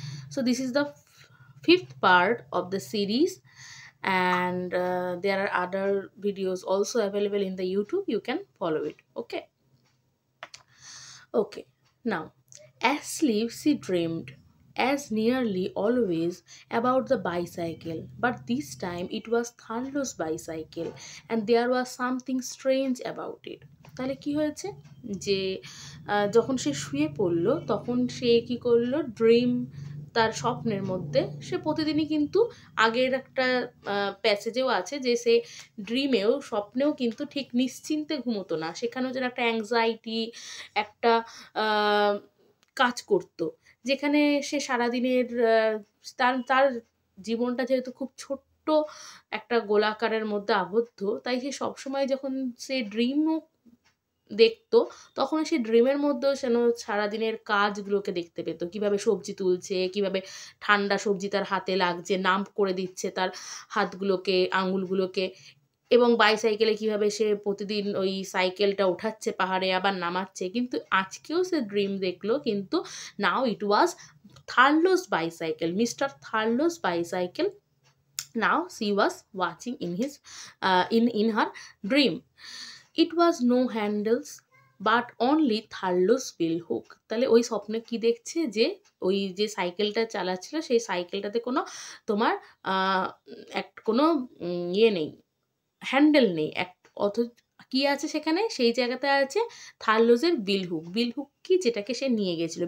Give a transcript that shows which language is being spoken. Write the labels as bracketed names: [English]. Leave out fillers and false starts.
[English] So this is the fifth part of the series, and there are other videos also available in the YouTube. You can follow it. Okay, now, asleep she dreamed, as nearly always, about the bicycle, but this time it was Tharlo's bicycle, and there was something strange about it. [Bangla] তাহলে কি হয়েছে যে যখন সে শুয়ে পড়লো তখন সে কি করলো তার স্বপ্নের মধ্যে সে প্রতিদিনই কিন্তু আগের একটা প্যাসেজেও আছে যে সে স্বপ্নেও কিন্তু ঠিক নিশ্চিন্তে ঘুমোতো না, সেখানেও যেন একটা অ্যাংজাইটি একটা কাজ করত, যেখানে সে সারাদিনের তার তার জীবনটা যেহেতু খুব ছোট্ট একটা গোলাকারের মধ্যে আবদ্ধ, তাই সে সবসময় যখন সে ড্রিমও দেখতো তখন সে ড্রিমের মধ্যেও যেন সারাদিনের কাজগুলোকে দেখতে পেত, কিভাবে সবজি তুলছে, কিভাবে ঠান্ডা সবজি তার হাতে লাগছে, নাম্ব করে দিচ্ছে তার হাতগুলোকে, আঙুলগুলোকে, এবং বাইসাইকেলে কিভাবে সে প্রতিদিন ওই সাইকেলটা ওঠাচ্ছে পাহাড়ে আবার নামাচ্ছে। কিন্তু আজকেও সে ড্রিম দেখলো, কিন্তু [English] Now it was Thurlow's bicycle, mister Thurlow's bicycle. Now she was watching in his in her dream. It was no handles but only Thurlow's wheel hook. [Bangla] তাহলে ওই স্বপ্নে কি দেখছে যে ওই যে সাইকেলটা চালাচ্ছিল সেই সাইকেলটাতে কোনো তোমার কোনো ইয়ে নেই, হ্যান্ডেল নেই, অথ কি আছে সেখানে, সেই জায়গাতে আছে থার্লোজের বিল হুক কি, যেটাকে সে নিয়ে গেছিলো.